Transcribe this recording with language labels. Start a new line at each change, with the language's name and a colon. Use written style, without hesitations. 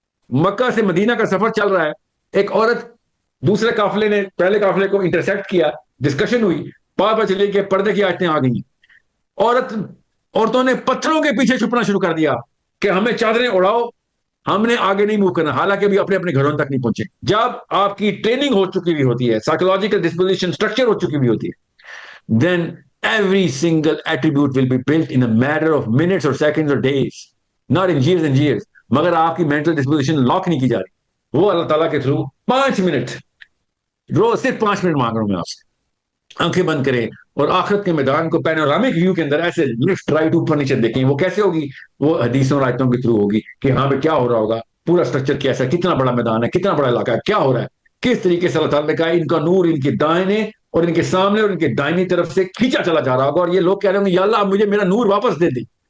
Hindi: मक्का से मदीना का सफर चल रहा है, एक औरत दूसरे काफिले ने पहले काफिले को इंटरसेप्ट किया, डिस्कशन हुई, पता चली कि पर्दे की आयतें आ गई। औरतों ने पत्थरों के पीछे छुपना शुरू कर दिया कि हमें चादरें उड़ाओ, हमने आगे नहीं मूव करना, हालांकि अभी अपने अपने घरों तक नहीं पहुंचे। जब आपकी ट्रेनिंग हो चुकी भी होती है, साइकोलॉजिकल डिस्पोजिशन स्ट्रक्चर हो चुकी भी होती है, then
English: every single attribute will be built in a matter of minutes or seconds or days, not in years and years।
Hindi: मगर आपकी मेंटल डिस्पोजिशन लॉक नहीं की जा रही, वो अल्लाह ताला के थ्रू 5 मिनट, रोज सिर्फ 5 मिनट मांग रहा हूं मैं आपसे, आंखें बंद करें और आखिरत के मैदान को पैनोरामिक व्यू के अंदर ऐसे लेफ्ट राइट ऊपर नीचे देखें। वो कैसे होगी? वो हदीसों और आयतों के थ्रू होगी कि हाँ पे क्या हो रहा होगा, पूरा स्ट्रक्चर कैसा है, कितना बड़ा मैदान है, कितना बड़ा इलाका है, क्या हो रहा है, किस तरीके से अल्लाह ताला ने कहा इनका नूर इनके दाहिने और इनके सामने और इनके दाहिनी तरफ से खींचा चला जा रहा होगा, और ये लोग कह रहे होंगे या अल्लाह मुझे मेरा नूर वापस दे दे।